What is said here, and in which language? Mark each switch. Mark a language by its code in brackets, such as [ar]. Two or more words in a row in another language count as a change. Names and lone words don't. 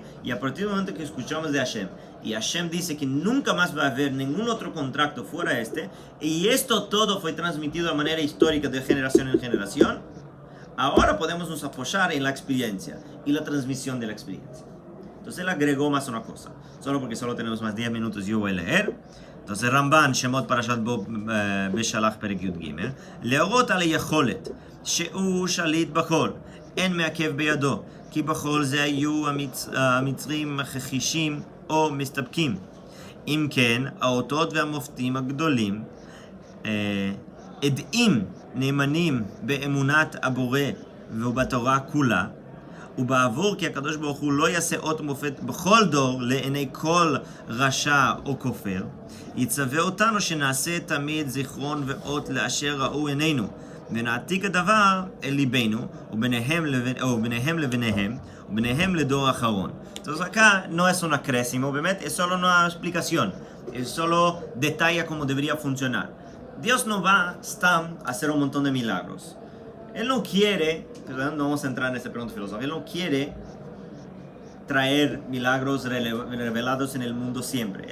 [es] Y a partir del momento que escuchamos de Hashem, y Hashem dice que nunca más va a haber ningún otro contrato fuera de este, y esto todo fue transmitido de manera histórica de generación en generación, ahora podemos nos apoyar en la experiencia y la transmisión de la experiencia. Entonces él agregó más una cosa, solo porque solo tenemos más 10 minutos yo voy a leer. [he] Entonces Ramban, שמות פרשת בא בשלח פרק יוד גימל, להורות על היכולת שהוא שליט בחול, אין מעכב בידו, כי בחול זה היו המצרים מכחישים או מסתפקים. אם כן, האותות והמופתים הגדולים עדים נאמנים באמונת הבורא ובתורה כולה, ובעבור כי הקדוש ברוך הוא לא יעשה אות ומופת בכל דור לעיני כל רשע או כופר, יצווה אותנו שנעשה תמיד זיכרון ואות לאשר ראו עינינו, ונעתיק הדבר אל ליבנו, וביניהם לביניהם, וביניהם לדור האחרון. [es] Entonces acá no es un acrésimo, obviamente, es solo una explicación, es solo detalla cómo debería funcionar. Dios no va a hacer un montón de milagros. Él no quiere, perdón, no vamos a entrar en esta pregunta filosófica, Él no quiere traer milagros revelados en el mundo siempre.